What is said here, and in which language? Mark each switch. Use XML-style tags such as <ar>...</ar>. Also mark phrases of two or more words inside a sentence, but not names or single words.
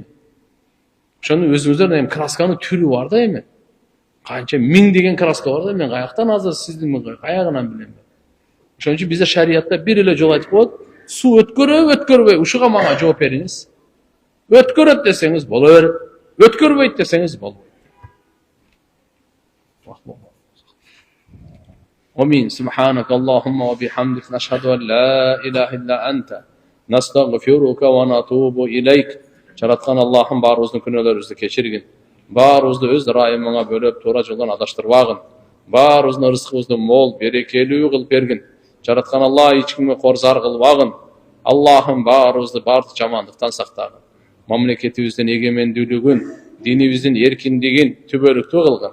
<ky>Ошону өзүңүздөр эми красканын түрү бар да эми. Канча миң деген краска бар да, мен каяктан азыр сиздин каягынан билем. Ошон үчүн бизде шариятта бир эле жол айтып коет: суу өткөрбөй, ушуга мага жооп бериңиз. Өткөрөт десеңиз боло берет, өткөрбөйт десеңиз болбойт. Амин.</ky> <ar>سبحانك اللهم وبحمدك نشهد أن لا إله إلا أنت نستغفرك ونتوب إليك.</ar> <ky>Жараткан Аллахым баарыбыздын күнөөлөрүбүздү кечиргин. Баарыбызды өз ырайымыңа бөлөп, туура жолдон адаштырбагын. Баарыбыздын рызкыбызды мол, берекелүү кылып бергин. Жараткан Алла эч кимге корзар кылбагын. Аллахым баарыбызды бардык жамандыктан сактагын. Мамлекетибиздин эгемендүүлүгүн, динибиздин эркиндигин түбөлүктүү кылгын.</ky>